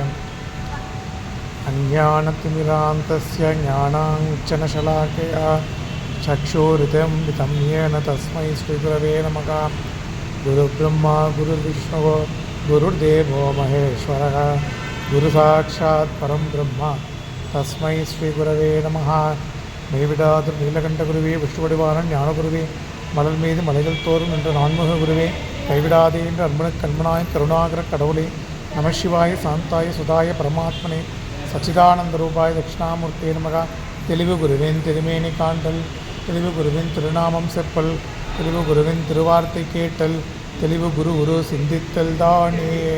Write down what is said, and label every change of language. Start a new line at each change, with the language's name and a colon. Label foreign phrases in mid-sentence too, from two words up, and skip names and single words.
Sanskrit: अज्ञानतिमिरान्तस्य ज्ञानाञ्जनशलाकया चक्षुरुदयं येन तस्मै श्रीगुरवे नमः। गुरुर्ब्रह्मा गुरुर्विष्णुः गुरुर्देवो महेश्वरः गुरुसाक्षात् परं ब्रह्म तस्मै श्रीगुरवे नमः।
Tamil: மெய்விடாது நீலகண்ட குருவே விஷ்ணுவடிவான ஞான குருவே மலர் மீது மலைகள் தோறும் என்ற நான்முக குருவே கைவிடாதே என்று அன்பனுக்கு அன்பனாய் கருணாகர கடவுளே
Sanskrit: नमःशिवाय शान्ताय शुद्धाय परमात्मने सच्चिदानन्द रूपाय दक्षिणामूर्तये नमः.
Tamil: தெளிவு குருவின் திருமேனி காண்டல், தெளிவு குருவின் திருநாமம் செப்பல், தெளிவு குருவின் திருவார்த்தை கேட்டல், தெளிவு குரு சிந்தித்தல் தானே.